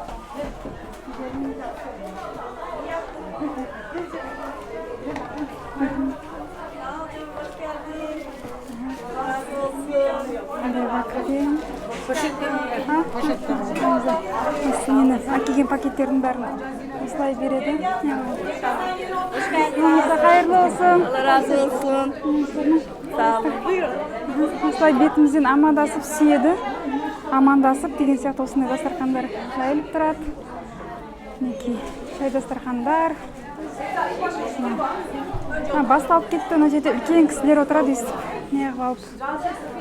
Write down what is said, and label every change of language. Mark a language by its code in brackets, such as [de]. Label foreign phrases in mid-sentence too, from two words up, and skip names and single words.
[kk] Нені әкелген пакеттердің бәрін осылай береді. [tr] Қайырлы olsun. Allah razı olsun. Sağ olun. [kk] Осылай бетімізден амандасып сүйеді. Амандасып деген сияқты осындай дастархандар жайылып тұрады. Мінекей шай дастархандар. Басталып кетті, ана жерде үлкен кісілер отырады естіп. Неғып алып.